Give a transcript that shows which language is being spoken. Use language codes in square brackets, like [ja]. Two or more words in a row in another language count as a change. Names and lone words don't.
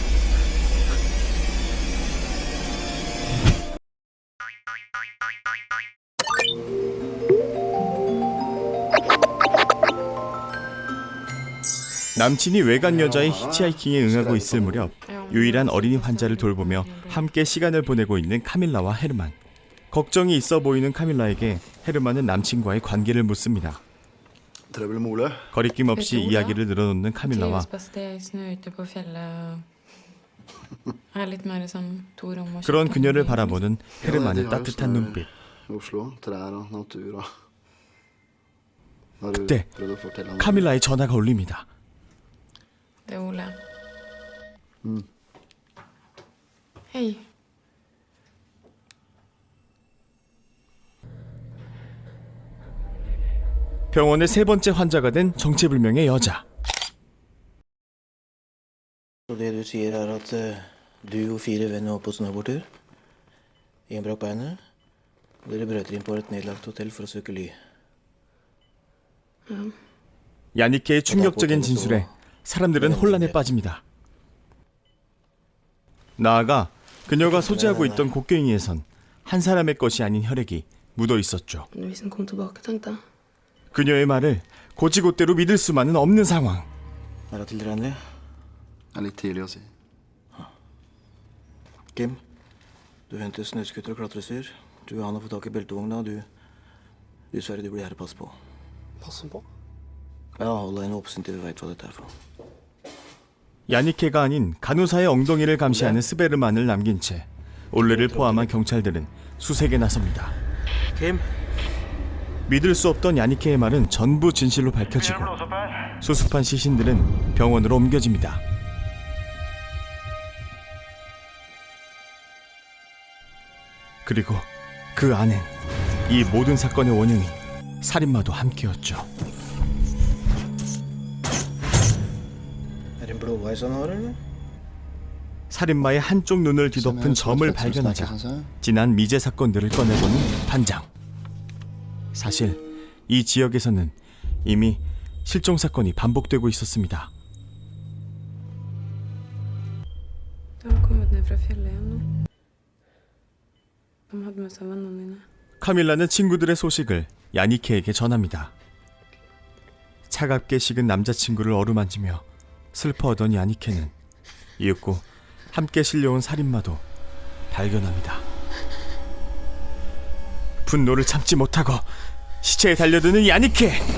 [ko] 남친이 외간 여자의 히치하이킹에 응하고 있을 무렵 유일한 어린이 환자를 돌보며 함께 시간을 보내고 있는 카밀라와 헤르만. 걱정이 있어 보이는 카밀라에게 헤르만은 남친과의 관계를 묻습니다. [no] Trøbbel med Ole? [ko] 거리낌 없이 이야기를 늘어놓는 카밀라와 그런 그녀를 바라보는 헤르만의 따뜻한 눈빛. [no] Oslo, trær og natur og Har du [ko] 그때 [no] prøvd å fortelle ham? [ko] 카밀라의 전화가 울립니다. [sv] Det är Ola. Hej. [ko] 병원의 세 번째 환자가 된 정체불명의 여자. [no] Så det du sier er at du og 4 venner var på snowboardtur. En brakk beinet. Og dere brøt inn på et nedlagt hotell for å søke ly. [ko] 야니케의 충격적인 진술에 사람들은 혼란에 빠집니다. 나아가 그녀가 소지하고 있던 곡괭이에선 한 사람의 것이 아닌 혈액이 묻어 있었죠. [sv] Hvis han kom tillbaka tänkte jag. [ko] 그녀의 말을 곧이곧대로 믿을 수만은 없는 상황. [no] Er det tilregnelig? Det er litt tidlig å si. Kim, du henter snøskutter og klatrestyr. Du vil han å få tak i beltevogna. Du Sverre, du blir her og passe på. Passe på. Ja, hold deg oppsyn til vi vet hva dette er for noe. [ko] 야니케가 아닌 간호사의 엉덩이를 감시하는 스베르만을 남긴 채 올레를 포함한 경찰들은 수색에 나섭니다. Kim? 믿을 수 없던 야니케의 말은 전부 진실로 밝혀지고 수습한 시신들은 병원으로 옮겨집니다. 그리고 그 안엔 이 모든 사건의 원흉인 살인마도 함께였죠. [no] Er det en blåveis han har, eller? [ko] 살인마의 한쪽 눈을 뒤덮은 점을 발견하자 지난 미제 사건들을 꺼내보는 반장. 사실 이 지역에서는 이미 실종 사건이 반복되고 있었습니다. [sv] De har kommit ner från fjällen igen nu. De hade med sig vännerna inne. [ko] 카밀라는 친구들의 소식을 야니케에게 전합니다. 차갑게 식은 남자친구를 어루만지며 슬퍼하던 야니케는 이윽고 함께 실려온 살인마도 발견합니다. 분노를 참지 못하고 시체에 달려드는 야니케.